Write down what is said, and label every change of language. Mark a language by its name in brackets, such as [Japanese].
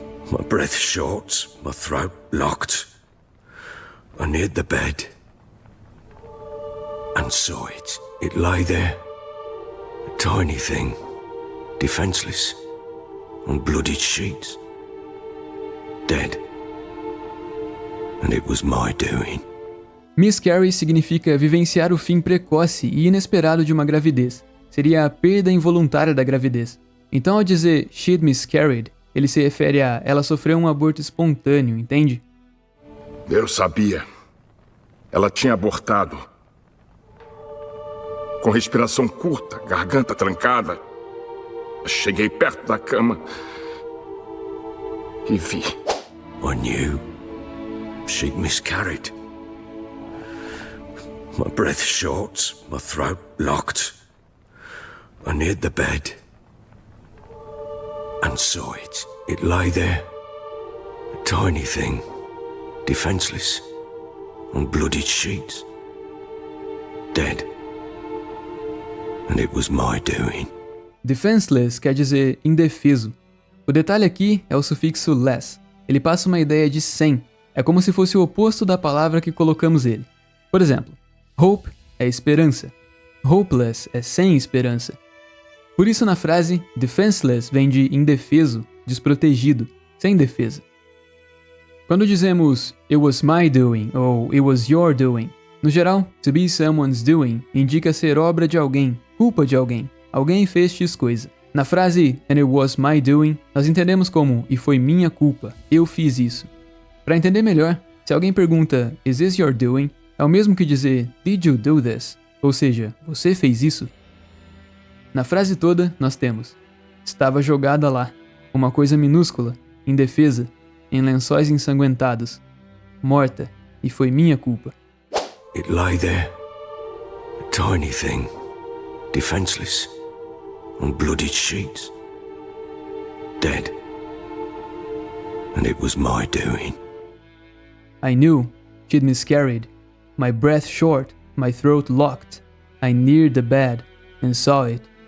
[English] My breath short, my throat locked. I neared the bed and saw it. It lay there, a tiny thing, defenseless, on bloodied sheets, dead. And it was my doing. [Portuguese] Miscarry significa vivenciar o fim precoce e inesperado de uma gravidez. Seria a perda involuntária da gravidez. Então, ao dizer [English] she'd miscarried, [Portuguese] ele se refere a ela sofreu um aborto espontâneo, entende? Eu sabia. Ela tinha abortado. Com respiração curta, garganta trancada. Cheguei perto da cama e vi. [English] I knew she'd miscarried. My breath short, my throat locked. I neared the bed and saw it. It lay there, a tiny thing, defenseless, on bloodied sheets, dead. And it was my doing. [Portuguese] Defenseless quer dizer indefeso. O detalhe aqui é o sufixo less. Ele passa uma ideia de sem. É como se fosse o oposto da palavra que colocamos ele. Por exemplo, hope é esperança. Hopeless é sem esperança. Por isso na frase, defenseless vem de indefeso, desprotegido, sem defesa. Quando dizemos [English] it was my doing [Portuguese] ou [English] it was your doing, [Portuguese] no geral, [English] to be someone's doing [Portuguese] indica ser obra de alguém, culpa de alguém. Alguém fez X coisa. Na frase [English] and it was my doing, [Portuguese] nós entendemos como e foi minha culpa, eu fiz isso. Para entender melhor, se alguém pergunta [English] is this your doing, [Portuguese] é o mesmo que dizer [English] did you do this? [Portuguese] Ou seja, você fez isso? Na frase toda, nós temos estava jogada lá, uma coisa minúscula, indefesa, em lençóis ensanguentados, morta, e foi minha culpa. [English] It lay there, a tiny thing, defenseless, on bloodied sheets, dead. And it was my doing. I knew she'd miscarried. my breath short, my throat locked. I neared the bed and saw it.